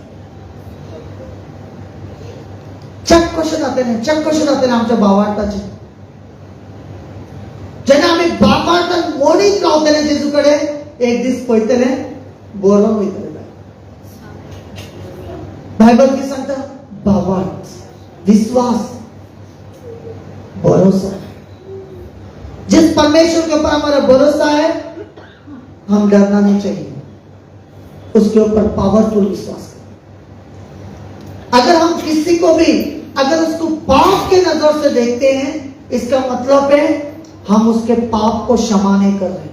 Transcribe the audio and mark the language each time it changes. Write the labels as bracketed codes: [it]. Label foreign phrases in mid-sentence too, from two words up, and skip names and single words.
[kok] चेक कशें जातलें आमच्या बावार्थाचें. जेन्ना आमी बावार्थान मोडीत रावतले जेजू कडेन, एक दीस पळयतले बरो वयतले. बायबल कितें सांगता? बावार्थ, विश्वास, भरोसा. [hi] जिस परमेश्वर के ऊपर हमारा भरोसा है, हम डरना नहीं चाहिए. उसके ऊपर पावरफुल विश्वास करें. अगर हम किसी को भी अगर उसको पाप के नजर से देखते हैं, इसका मतलब है हम उसके पाप को क्षमा नहीं कर रहे.